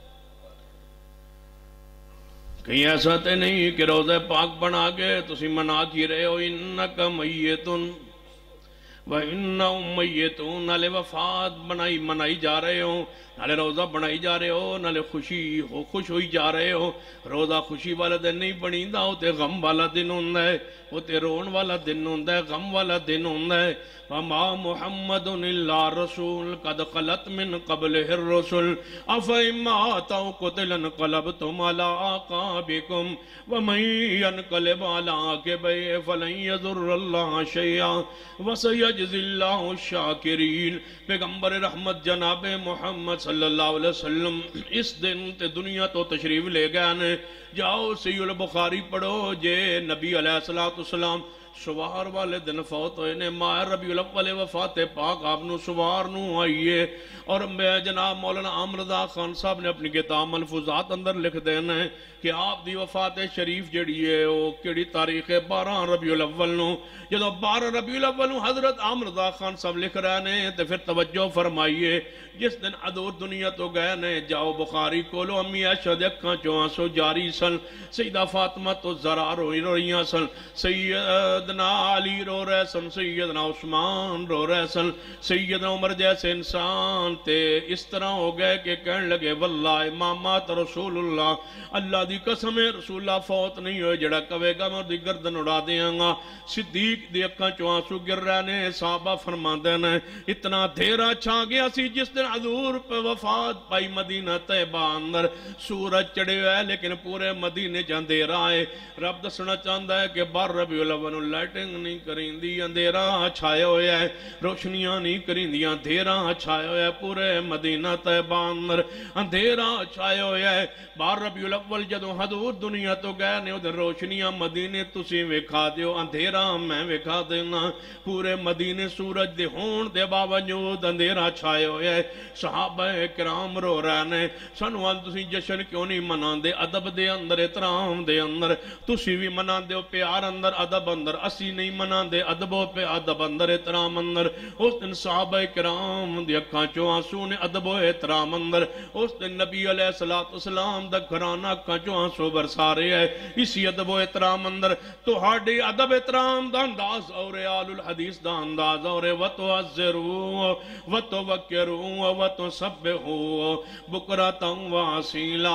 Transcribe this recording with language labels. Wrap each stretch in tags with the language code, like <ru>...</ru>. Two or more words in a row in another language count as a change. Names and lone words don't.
<pa>کہیں ایسا تے نہیں کہ روضہ پاک بنا کے تسی منا کی رہے ہو</pa> <ar>انکا میتن وَإِنَّهُمْ مَيِّتُونَ</ar> <pa>نالے وفات منائی جا رہے ہو، نالے روضہ بنائی جا رہے ہو، نالے خوش ہوئی جا رہے ہو۔ روضہ خوشی والا دن نہیں بنیندہ، وہ تے غم والا دن ہوندہ ہے، وہ تے رون والا دن ہوندہ ہے، غم والا دن ہوندہ ہے۔</pa> <ar>وَمَا مُحَمَّدٌ إِلَّا رَسُولٌ قَدْ خَلَتْ مِن قَبْلِهِ الرُّسُلُ أَفَإِن مَّاتَ أَوْ قُتِلَ انقلبتم عَلَىٰ أَعْقَابِكُمْ وَمَن يَنقلب عَلَىٰ عَقِبَيْهِ فَلَن يَضُرَّ اللَّهَ شَيْئًا وَسَيَجْزِي اللَّهُ الشَّاكِرِينَ۔</ar> <pa>پیغمبر رحمت جناب محمد</pa> <ar>صلی اللہ علیہ وسلم</ar> <pa>اس دن تے دنیا تو تشریف لے گئے نے، جاؤ صحیح البخاری پڑھو جے نبی</pa> <ar>علیہ السلام</ar> <pa>سوار والے دن فوت ہوئے نے، ماہ ربیع الاول وفات پاک آپ نو سوار نو آئیے، اور میں جناب مولانا عامر رضا خان صاحب نے اپنی کتاب ملفوظات اندر لکھ دینا ہے کہ آپ دی وفات شریف جڑی ہے وہ کیڑی تاریخ ہے 12 ربیع الاول نو، جدو 12 ربیع الاول نو حضرت عامر رضا خان صاحب لکھ رہے نے تے پھر توجہ فرمائیے جس دن عدور دنیا تو گئے نے، جاؤ بخاری کولو امی عائشہ دے اکھاں چوں آنسو جاری سن، سیدہ فاطمہ تو زرا روئی روئیاں سن، سیدنا علی رو رہے سن، سیدنا عثمان رو رہے سن، سیدنا عمر جیسے انسان تے اس طرح ہو گئے کہ کہنے لگے</pa> <ar>واللہ ما مات رسول اللہ،</ar> <pa>اللہ دی قسم ہے رسول اللہ فوت نہیں ہوئے، جڑا کہے گا میں دی گردن اڑا دیاں گا۔ صدیق دی اکھاں چوں آنسو گر رہے نے، صحابہ فرماندے نے اتنا دھیرا چھا گیا سی جس دن حضور پہ وفات پائی مدینہ طیبہ اندر، سورج چڑھے ہوئے لیکن پورے مدینے چ اندھیرا ہے۔ رب دسنا چاہتا ہے کہ 12 ربیع الاول لائٹنگ نہیں کریں دی، اندھیرا چھائے ہوئے ہے، روشنیاں نہیں کریں دی، اندھیرا چھائے ہوئے ہے، پورے مدینہ طیبہ اندر اندھیرا چھائے ہوئے ہے۔ 12 ربیع الاول جدوں حضور دنیا تو گئے نے ادھر روشنیاں مدینے تسی وکھا دیو، اندھیرا میں وکھا دینا، پورے مدینے سورج دے ہون دے باوجود اندھیرا چھائے ہوئے ہے۔ صحابہ کرام رو رہے نے سانو آن تسی جشن کیوں نہیں منان دے، ادب دے اندر احترام دے اندر تسی بھی منان دے، پیار اندر ادب اندر، اسی نہیں منان دے ادبوں پہ ادب اندر احترام اندر۔ اس دن صحابہ کرام دی اکھاں چوں آنسو نے ادب و احترام اندر، اس دن نبی</pa> <ar>علیہ السلام</ar> <pa>دا گھرانہ اکھاں چوں آنسو برسا رہے ہے، اسی ادب و احترام اندر تو ہاڑی ادب احترام دا انداز اور آل الحدیث دا انداز اور</pa> <ar>وَتُعَزِّرُوا وَتُوَقِّرُوا وَتُسَبِّحُوا بُکْرَةً وَأَصِیلًا۔</ar>